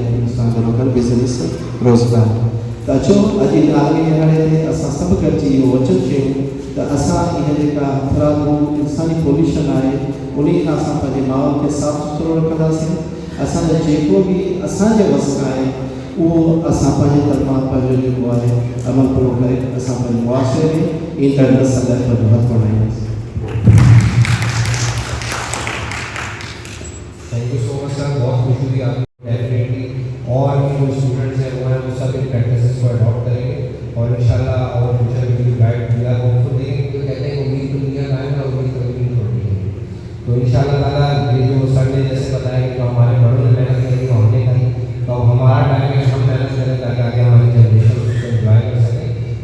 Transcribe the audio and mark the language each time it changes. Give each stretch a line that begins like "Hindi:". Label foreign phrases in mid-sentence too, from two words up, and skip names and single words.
Sindhi: सां गॾोगॾु बिज़नेस रोज़गार त अचो अॼु इन आलमी ॾियारे ते असां सभु गॾिजी इहो वचन कयूं त असां इहा जेका हथरादू इंसानी पॉल्यूशन आहे उन खां असां पंहिंजे माहौल खे साफ़ु सुथिरो रखंदासीं असांजो जेको बि असांजे वस आहे उहो असां पंहिंजे तरफ़ां पंहिंजो जेको आहे अमल पूरो करे असां पंहिंजे मुआशरे में ईंदड़ नस्ल लाइ पंहिंजो हथु बढ़ाईंदासीं।
English: thank you so much sir,
Urdu: بہت خوشی ہوئی آپ کو. ڈیفینیٹلی اور بھی جو اسٹوڈنٹس ہیں وہ ہیں وہ سب ان پریکٹسز کو اڈاپٹ کریں گے اور ان شاءاللہ اور
English: future will be bright. we are hopeful.
Urdu: لیکن جو کہتے ہیں امید تو دنیا کا ہے نا، امید کبھی نہیں چھوڑنی ہے. تو
Arabic: إن شاء الله تعالى
Urdu: یہ جو سر نے جیسے بتایا کہ جو ہمارے بڑوں نے محنت کری وہ ہم نے کری، تو اب ہمارا ٹائم ہے کہ ہم محنت کریں تاکہ آگے ہماری جنریشن اس کو انجوائے کر سکے.